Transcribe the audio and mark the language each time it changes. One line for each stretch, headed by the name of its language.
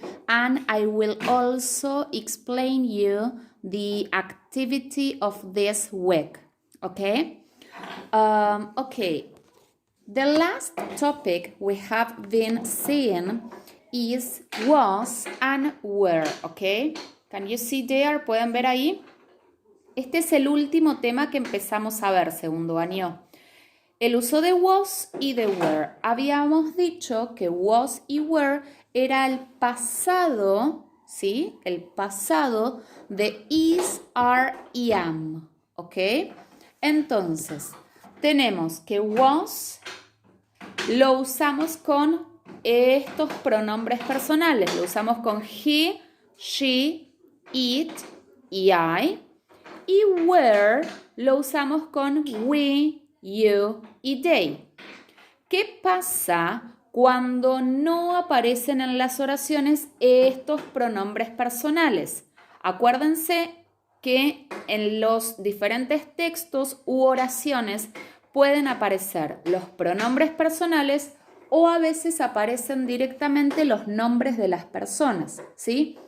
English: And I will also explain you the activity of this week, okay? Okay, the last topic we have been seeing is was and were, okay? Can you see there?
Spanish: ¿Pueden ver ahí? Este es el último tema que empezamos a ver, segundo año. El uso de was y de were. Habíamos dicho que was y were era el pasado, ¿sí? El pasado de is, are y am, ¿ok? Entonces, tenemos que was lo usamos con estos pronombres personales. Lo usamos con he, she, it y I. Y were lo usamos con we, you y they. ¿Qué pasa cuando no aparecen en las oraciones estos pronombres personales? Acuérdense que en los diferentes textos u oraciones pueden aparecer los pronombres personales o a veces aparecen directamente los nombres de las personas, ¿sí?